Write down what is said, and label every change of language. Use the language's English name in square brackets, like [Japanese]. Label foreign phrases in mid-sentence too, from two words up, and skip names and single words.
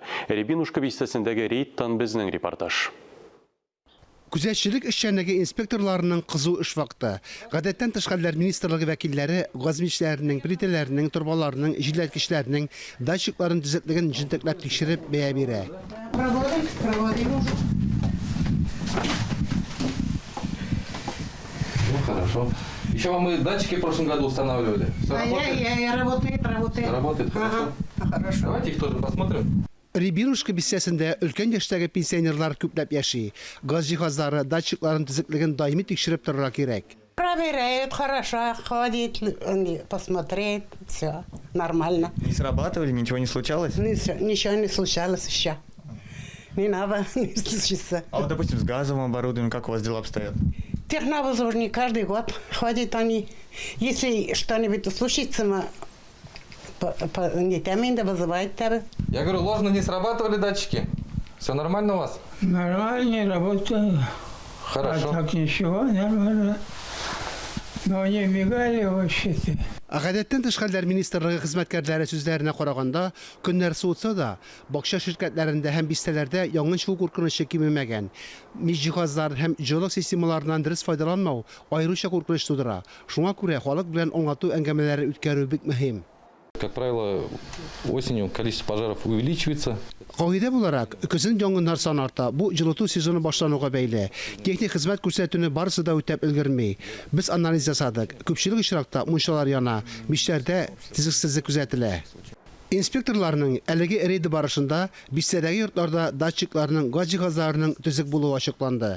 [Tatar] Рябинушка бистәсендәге рейдтан безнең репортаж. Күзәтчелек эшчәнлеге инспекторларының кызу эш вакыты. Гадәттән тыш хәлләр министрлыгы вәкилләре газ мичләренең, плитәләренең, турбаларының, җилләткечләренең датчикларын төзеклеген җентекләп тикшереп бәя бирә. [Russian] Хорошо. Еще вам мы датчики в прошлом году устанавливали. Все работает? Работает. Работает, хорошо. Хорошо. Давайте их тоже посмотрим. [Tatar] Рябинушка бистәсендә өлкән яшьтәге пенсионерлар күпләп яши. Газ җиһазлары, датчикларын төзеклеген даими тикшереп торырга кирәк. [Russian] Проверяют, хорошо, ходит, посмотреть, все нормально. Не срабатывали, ничего не случалось? Ничего не случалось еще. Не надо, не случится. А вот, допустим, с газовым оборудованием, как у вас дела обстоят? Техновозложник каждый год ходит они. Если что-нибудь случится, не тем да вызывает тебя. Я говорю, ложно не срабатывали датчики? Все нормально у вас? Нормально работаю. Хорошо. А так ничего, нормально. Но они мигали вообще-то. [Tatar] Гадәттән тыш хәлләр министрлыгы хезмәткәрләре сүзләренә караганда, көннәр суытса да, бакча ширкәтләрендә һәм бистәләрдә янгын чыгу куркынычы кимемәгән. Мич җиһазлар һәм җылылык системаларыннан дөрес файдаланмау аеруча куркыныч тудыра. Шуңа күрә халык белән аңлату әңгәмәләре үткәрү бик мөһим. [Russian] Как правило, осенью количество пожаров увеличивается. [Tatar] Кагыйдә буларак, көзен янгыннар саны арта. Бу җылыту сезоны башлануга бәйле. Техник хезмәт күрсәтүне барысы да үтәп өлгерми. Без анализ ясадык. Күпчелек очракта мунчалар яна, мичләрдә тизексезлек күзәтелә. Инспекторларның әлеге рейды барышында бистәдәге йортларда датчикларның, газ җиһазларының төзек булуы ачыкланды.